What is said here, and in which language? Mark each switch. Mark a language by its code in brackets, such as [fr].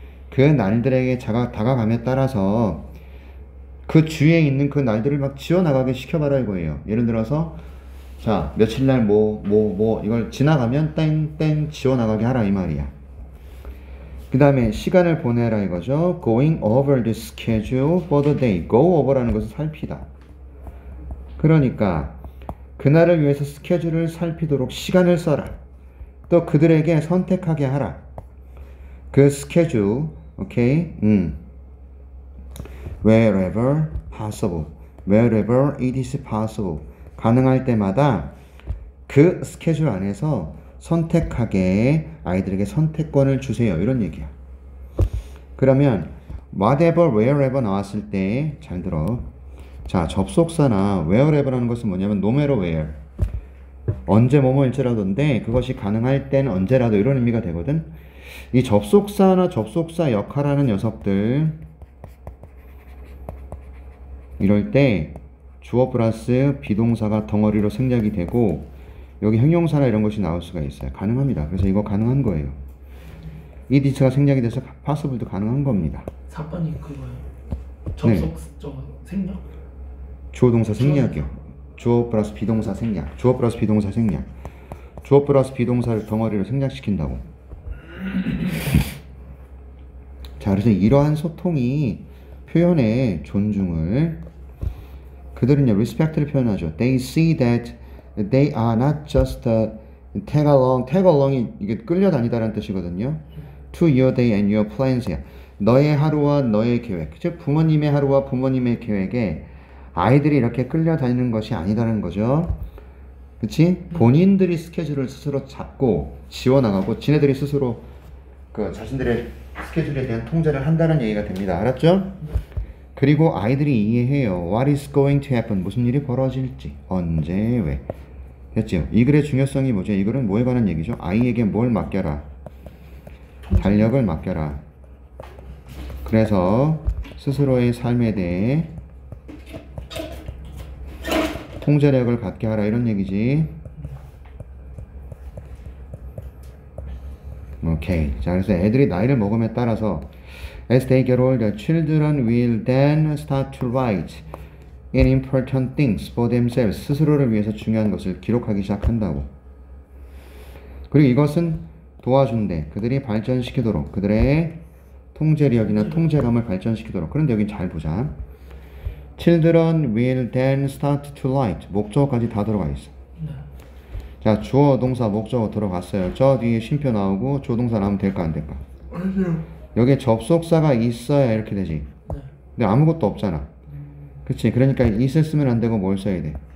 [ko] 그 날들에게 다가감에 따라서 그 주에 있는 그 날들을 막 지워나가게 시켜봐라 이거예요. 예를 들어서 자, 며칠날 이걸 지나가면 땡땡 지워나가게 하라 이 말이야. 그 다음에 시간을 보내라 이거죠. [en] Going over the schedule for the day. [ko] Go over라는 것은 살피다. 그러니까 그날을 위해서 스케줄을 살피도록 시간을 써라. 또 그들에게 선택하게 하라. 그 스케줄, 오케이? [en] Wherever possible. Wherever it is possible. [ko] 가능할 때마다 그 스케줄 안에서 선택하게 아이들에게 선택권을 주세요. 이런 얘기야. 그러면 whatever, wherever 나왔을 때 잘 들어. 자, 접속사나 wherever라는 것은 뭐냐면 [en] no matter where. [ko] 언제 뭐뭐일지라도인데 그것이 가능할 땐 언제라도 이런 의미가 되거든. 이 접속사나 접속사 역할하는 녀석들 이럴 때 주어 플러스 비동사가 덩어리로 생략이 되고 여기 형용사나 이런 것이 나올 수가 있어요. 가능합니다. 그래서 이거 가능한 거예요. 이 디스가 생략이 돼서 possible도 가능한 겁니다. 4번이 그거예요. 접속 생략? 주어 동사 생략이요. 주어 플러스 비동사 생략. 주어 플러스 비동사 생략. 주어 플러스 비동사를 덩어리로 생략시킨다고. 자, 그래서 이러한 소통이 표현의 존중을 그들은요 respect를 표현하죠. [en] They see that they are not just tag along. [ko] tag along이 이게 끌려다니다라는 뜻이거든요. [en] To your day and your plans야. [ko] 너의 하루와 너의 계획. 즉 부모님의 하루와 부모님의 계획에 아이들이 이렇게 끌려다니는 것이 아니다라는 거죠. 그치? 본인들이 스케줄을 스스로 잡고 지워나가고 지네들이 스스로 그 자신들의 스케줄에 대한 통제를 한다는 얘기가 됩니다. 알았죠? 그리고 아이들이 이해해요. [en] What is going to happen? [ko] 무슨 일이 벌어질지. 언제, 왜. 됐죠? 이 글의 중요성이 뭐죠? 이 글은 뭐에 관한 얘기죠? 아이에게 뭘 맡겨라? 달력을 맡겨라. 그래서 스스로의 삶에 대해 통제력을 갖게 하라 이런 얘기지. 오케이. 자, 그래서 애들이 나이를 먹음에 따라서 [en] as they get older, children will then start to write in important things for themselves. [ko] 스스로를 위해서 중요한 것을 기록하기 시작한다고. 그리고 이것은 도와준대. 그들이 발전시키도록, 그들의 통제력이나 통제감을 발전시키도록. 그런데 여기 잘 보자. [en] Children will then start to write. [ko] 목적어까지 다 들어가 있어. 자, 주어, 동사, 목적어 들어갔어요. 저 뒤에 쉼표 나오고 조동사 나오면 될까 안 될까? 여기에 접속사가 있어야 이렇게 되지. 근데 아무것도 없잖아. 그치? 그러니까 is을 쓰면 안 되고 뭘 써야 돼?